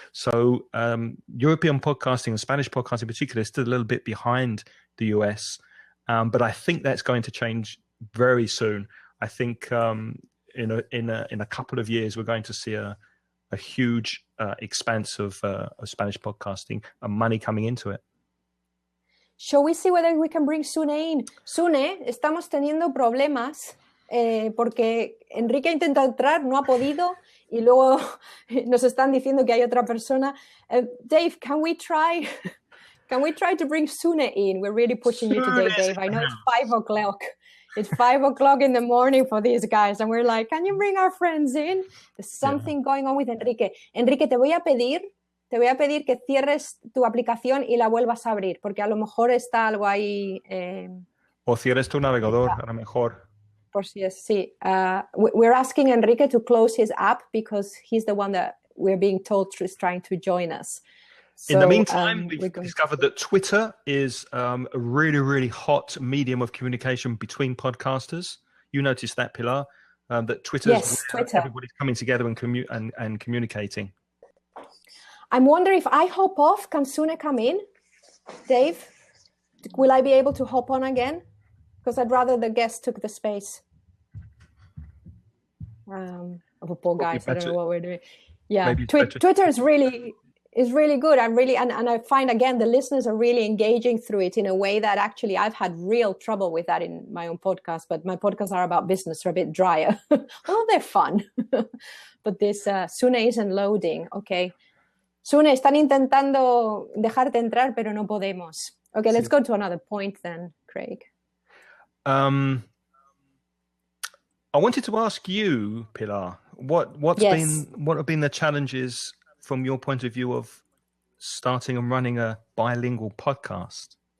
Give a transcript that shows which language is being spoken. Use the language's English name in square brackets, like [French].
[English] So European podcasting and Spanish podcasting in particular is still a little bit behind the US. But I think that's going to change very soon. I think in a couple of years, we're going to see a huge expanse of Spanish podcasting and money coming into it. Shall we see whether we can bring Sune in? [Spanish] Sune, estamos teniendo problemas porque Enrique intenta entrar, no ha podido, y luego nos están diciendo que hay otra persona. [English] Dave, can we try to bring Sune in? We're really pushing you today, Dave. I know it's 5 o'clock. It's 5 o'clock in the morning for these guys, and we're like, can you bring our friends in? There's something going on with Enrique. [Spanish] Enrique, te voy a pedir que cierres tu aplicación y la vuelvas a abrir, porque a lo mejor está algo ahí. O cierres tu navegador, a lo mejor. Por si es, sí. [English] We're asking Enrique to close his app because he's the one that we're being told is trying to join us. So, in the meantime, we've discovered that Twitter is a really, really hot medium of communication between podcasters. You noticed that, Pilar, that Twitter. Everybody's coming together and communicating. I'm wondering if I hop off, can Sune come in? Dave, will I be able to hop on again? Because I'd rather the guest took the space. Poor guys, I don't know what we're doing. Yeah, Twitter is really good. And I find again the listeners are really engaging through it in a way that actually I've had real trouble with that in my own podcast. But my podcasts are about business, so a bit drier. Well, they're fun. But this Sune isn't loading. [Spanish] Okay, Sune, están intentando dejarte entrar, pero no podemos. [English] Okay, let's go to another point then, Craig. I wanted to ask you, Pilar, what have been the challenges from your point of view of starting and running a bilingual podcast?